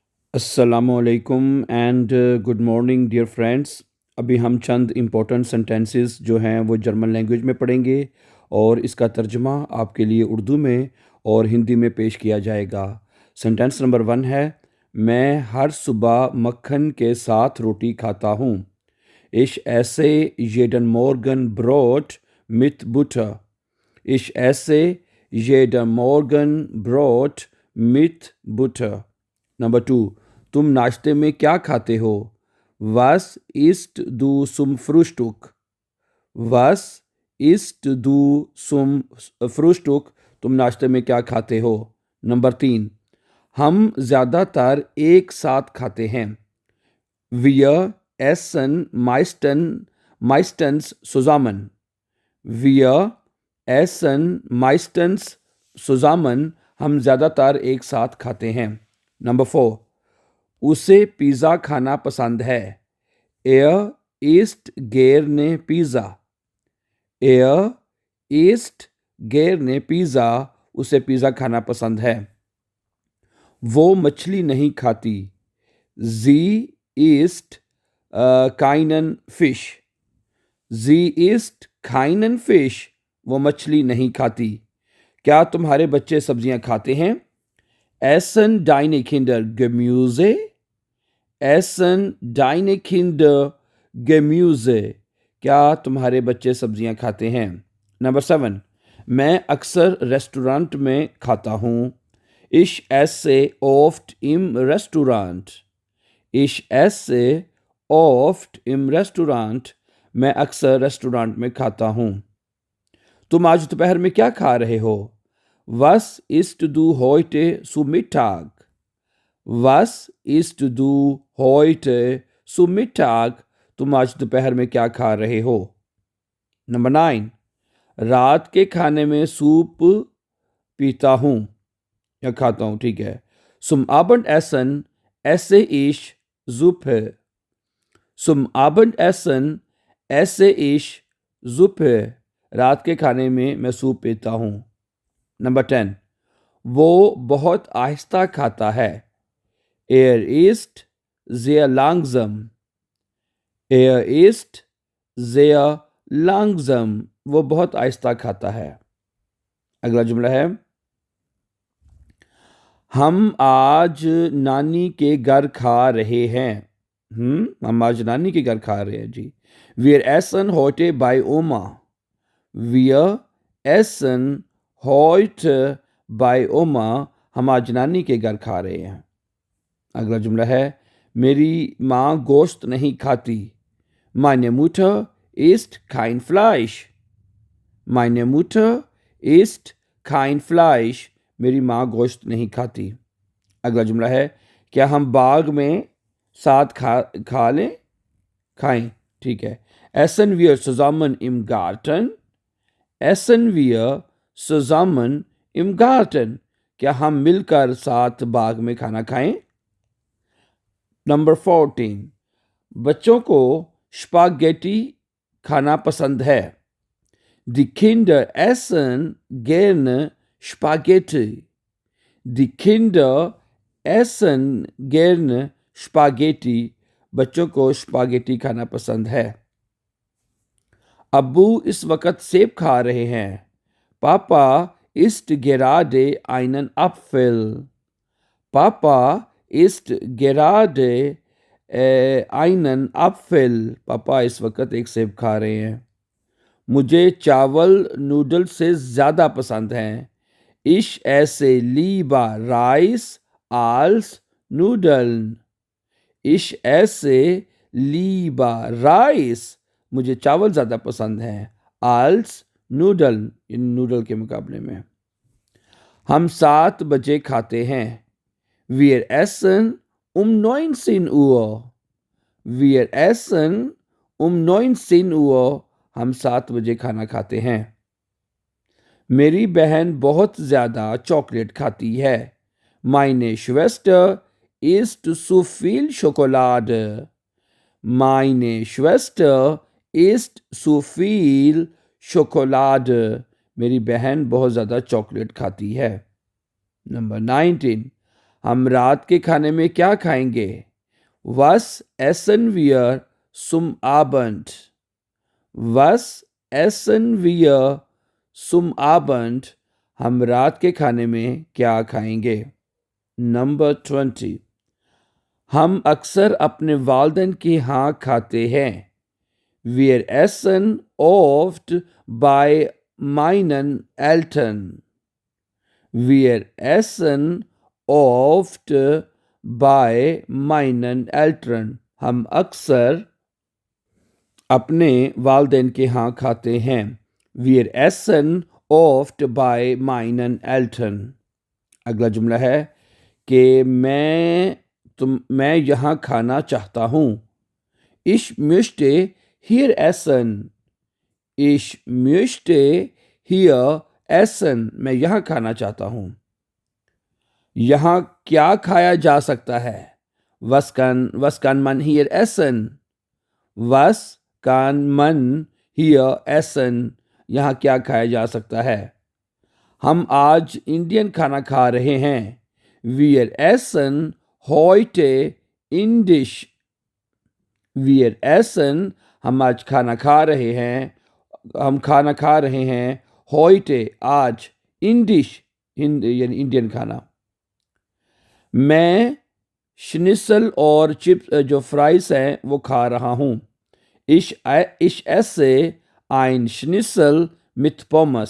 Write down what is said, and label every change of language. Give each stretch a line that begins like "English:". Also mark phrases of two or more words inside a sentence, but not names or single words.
Hindi: अस्सलामुअलैकुम
English: and good morning dear friends.
Hindi: अभी हम चंद
English: important sentences
Hindi: जो हैं वो
English: German language
Hindi: में पढ़ेंगे और इसका तर्जमा आपके लिए उर्दू में और हिंदी में पेश किया जाएगा।
English: sentence number
Hindi: 1 है, मैं हर सुबह मक्खन के साथ रोटी खाता हूँ।
German: Ich esse jeden Morgen Brot mit Butter. Ich esse jeden Morgen Brot mit Butter.
Hindi: नंबर 2, तुम नाश्ते में क्या खाते हो?
German: Was isst du zum Frühstück? Was isst du zum Frühstück?
Hindi: तुम नाश्ते में क्या खाते हो? नंबर 3, हम ज़्यादातर एक साथ खाते हैं।
German: Wir essen meistens zusammen. Wir essen meistens zusammen.
Hindi: हम ज़्यादातर एक साथ खाते हैं। नंबर 4, उसे पिज़्ज़ा खाना पसंद है।
German: Er isst gerne Pizza. Er isst gerne Pizza.
Hindi: उसे पिज़्ज़ा खाना पसंद है। वो मछली नहीं खाती।
German: Sie isst keinen Fisch. Sie isst keinen Fisch.
Hindi: वो मछली नहीं खाती। क्या तुम्हारे बच्चे सब्जियां खाते हैं?
German: Essen deine Kinder Gemüse? Essen deine Kinder Gemüse?
Hindi: क्या तुम्हारे बच्चे सब्जियां खाते हैं? नंबर 7, मैं अक्सर रेस्टोरेंट में खाता हूँ।
German: Ich esse oft im Restaurant. Ich esse oft im Restaurant.
Hindi: मैं अक्सर रेस्टोरेंट में खाता हूँ। तुम आज दोपहर में क्या खा रहे हो?
German: Was isst du heute zu Mittag? Was isst du heute zu Mittag?
Hindi: तुम आज दोपहर में क्या खा रहे हो? नंबर 9, रात के खाने में सूप पीता हूँ या खाता हूँ, ठीक है।
German: Zum Abendessen esse ich Suppe. Zum Abendessen esse ich Suppe.
Hindi: रात के खाने में मैं सूप पीता हूँ। नंबर 10, वो बहुत आहिस्ता खाता है।
German: Er isst sehr langsam. Er isst sehr langsam.
Hindi: वो बहुत आहिस्ता खाता है। अगला जुमला है, हम आज नानी के घर खा रहे हैं। हम आज नानी के घर खा रहे हैं जी।
German: Wir essen heute bei Oma. Wir essen heute bei Oma.
Hindi: हम आज नानी के घर खा रहे हैं। अगला जुमला है, मेरी माँ गोश्त नहीं खाती।
German: Meine Mutter isst kein Fleisch. Meine Mutter isst kein Fleisch.
Hindi: मेरी माँ गोश्त नहीं खाती। अगला जुमला है, क्या हम बाग में साथ खा लें? खाएं, ठीक है।
German: Essen wir zusammen im Garten? Essen wir zusammen im Garten?
Hindi: क्या हम मिलकर साथ बाग में खाना खाएं? नंबर 14, बच्चों को स्पागेटी खाना पसंद है।
German: Die Kinder essen gerne Spaghetti. Die Kinder essen gerne Spaghetti.
Hindi: बच्चों को स्पागेटी खाना पसंद है। अब्बू इस वक्त सेब खा रहे हैं।
German: पापा isst gerade einen Apfel. पापा isst gerade einen Apfel.
Hindi: पापा इस वक्त एक सेब खा रहे हैं। मुझे चावल नूडल से ज़्यादा पसंद हैं।
German: Ich esse lieber Reis als Nudeln. Ich esse lieber Reis.
Hindi: मुझे चावल ज़्यादा पसंद हैं।
German: Als Nudeln,
Hindi: इन नूडल के मुकाबले में। हम 7 बजे खाते हैं।
German: Wir essen um 19 Uhr. Wir essen um 19 Uhr.
Hindi: हम 7 बजे खाना खाते हैं। मेरी बहन बहुत ज़्यादा चॉकलेट खाती है।
German: Meine Schwester isst zu viel Schokolade. Meine Schwester isst zu viel Schokolade.
Hindi: मेरी बहन बहुत ज़्यादा चॉकलेट खाती है। नंबर 19, हम रात के खाने में क्या खाएंगे?
German: Was essen wir zum Abend? Was essen wir zum Abend?
Hindi: हम रात के खाने में क्या खाएंगे? नंबर 20, हम अक्सर अपने वालिदैन के यहाँ खाते हैं।
German: Wir essen oft bei meinen Eltern. Wir essen oft bei meinen Eltern.
Hindi: हम अक्सर अपने वालिदैन के यहाँ खाते हैं।
German: Wir essen oft bei meinen Eltern.
Hindi: अगला जुमला है कि मैं यहाँ खाना चाहता हूँ।
German: Ich möchte hier essen. Ich möchte hier essen.
Hindi: मैं यहाँ खाना चाहता हूँ। यहाँ क्या खाया जा सकता है?
German: Was kann man hier essen? Was kann man hier essen?
Hindi: यहाँ क्या खाया जा सकता है? हम आज इंडियन खाना खा रहे हैं।
German: Wir essen heute indisch. Wir essen,
Hindi: हम आज खाना खा रहे हैं, हम खाना खा रहे हैं heute, आज, indisch, यानी इंडियन खाना। मैं शनिसल और चिप्स जो फ्राइज हैं वो खा रहा हूँ।
German: Ich esse ein Schnitzel mit Pommes.